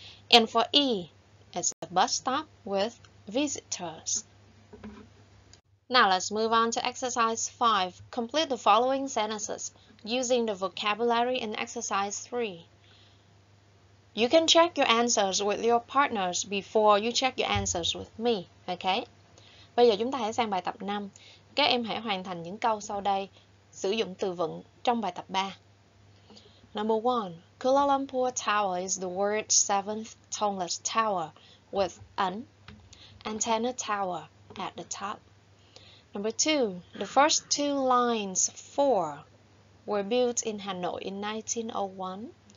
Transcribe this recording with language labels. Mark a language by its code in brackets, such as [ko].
[en] And for E, it's a bus stop with visitors. Now let's move on to exercise 5. Complete the following sentences using the vocabulary in exercise 3. You can check your answers with your partners before you check your answers with me, okay? [vi] Bây giờ chúng ta hãy sang bài tập 5. Các em hãy hoàn thành những câu sau đây, sử dụng từ vựng trong bài tập 3. [en] Number 1. Kuala Lumpur Tower is the world's 7th tallest tower with an antenna tower at the top. Number 2. The first 2 lines 4 were built in Hanoi in 1901.